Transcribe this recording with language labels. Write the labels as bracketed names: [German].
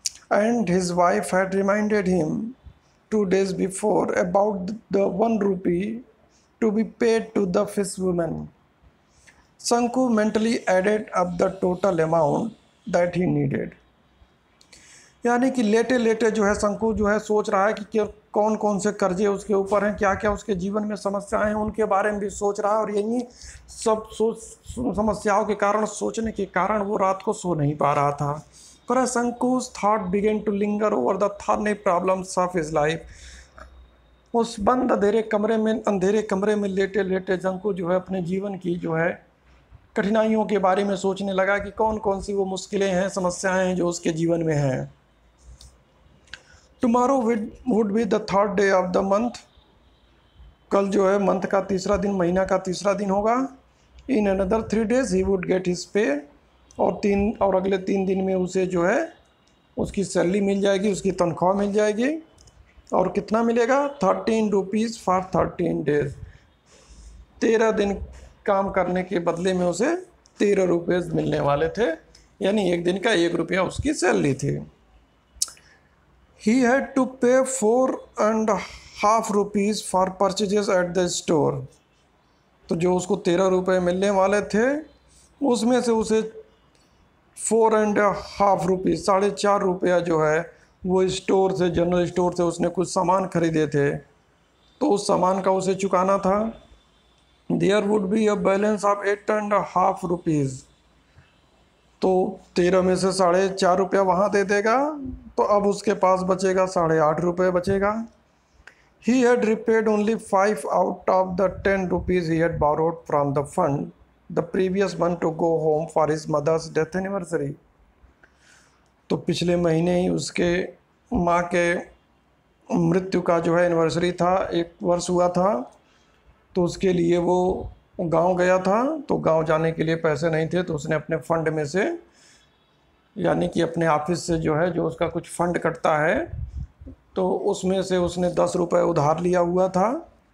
[English] And his wife had reminded him 2 days before about the 1 rupee to be paid to the fish woman. Shunku mentally added up the total amount that he needed. [Hindi] यानी कि लेटे लेटे जो है शंकु जो है सोच रहा है कि कौन कौन से कर्जे उसके ऊपर हैं, क्या क्या उसके जीवन में समस्याएं हैं, उनके बारे में भी सोच रहा है। और यही सब समस्याओं के कारण, सोचने के कारण वो रात को सो नहीं पा रहा था। पर [English] Shanku's thought began to linger over the thorny problems of his life. [Hindi] उस बंद अंधेरे कमरे में लेटे लेटे शंकु जो है अपने जीवन की जो है कठिनाइयों के बारे में सोचने लगा कि कौन कौन सी वो मुश्किलें हैं, समस्याएं हैं जो उसके जीवन में हैं। [English] Tomorrow would be the third day of the month. [Hindi] कल जो है मंथ का तीसरा दिन, महीना का तीसरा दिन होगा। [English] In another 3 days he would get his pay. [Hindi] और अगले 3 दिन में उसे जो है उसकी सैलरी मिल जाएगी, उसकी तनख्वाह मिल जाएगी। और कितना मिलेगा? [English] 13 rupees for 13 days. [Hindi] 13 दिन काम करने के बदले में उसे 13 रुपये मिलने वाले थे, यानी एक दिन का 1 रुपया उसकी सैलरी थी। [English] He had to pay 4.5 rupees for purchases at the store। [Hindi] तो जो उसको 13 रुपये मिलने वाले थे उसमें से उसे 4.5 रुपीज़, 4.5 रुपया जो है वो स्टोर से, जनरल स्टोर से उसने कुछ सामान खरीदे थे तो उस सामान का उसे चुकाना था। [English] There would be a balance of 8.5 rupees. [Hindi] तो 13 में से 4.5 रुपया वहाँ दे देगा तो अब उसके पास बचेगा 8.5 रुपये बचेगा। [English] He had repaid only 5 out of the 10 rupees he had borrowed from the fund the previous month to go home for his mother's death anniversary। [Hindi] तो पिछले महीने ही उसके माँ के मृत्यु का जो है एनिवर्सरी था, 1 वर्ष हुआ था, तो उसके लिए वो गांव गया था। तो गांव जाने के लिए पैसे नहीं थे तो उसने अपने फंड में से, यानी कि अपने ऑफिस से जो है, जो उसका कुछ फंड कटता है, तो उसमें से उसने 10 रुपये उधार लिया हुआ था।